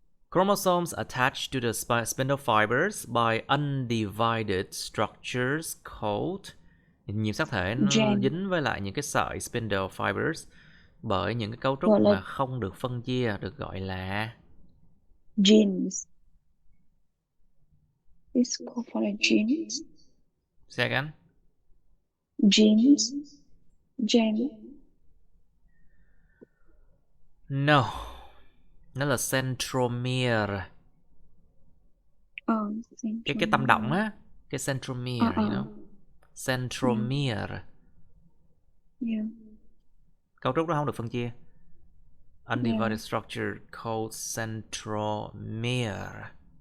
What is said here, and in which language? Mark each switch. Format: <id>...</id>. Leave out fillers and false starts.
<en>Chromosomes attached to the spindle fibers by undivided structures called.</en> <vi>Nhiễm sắc thể nó dính với lại những cái sợi spindle fibers bởi những cái cấu trúc mà không được phân chia được gọi là</vi> <en>genes. It's called for genes. Say again. Genes. Gene.</en> <vi>No. Nó là centromere. Cái tâm động á, cái centromere,</vi> <en>you know. Centromere. Yeah.</en> <vi>Cấu trúc đó không được phân chia.</vi> <en>Undivided structure called centromere.</en>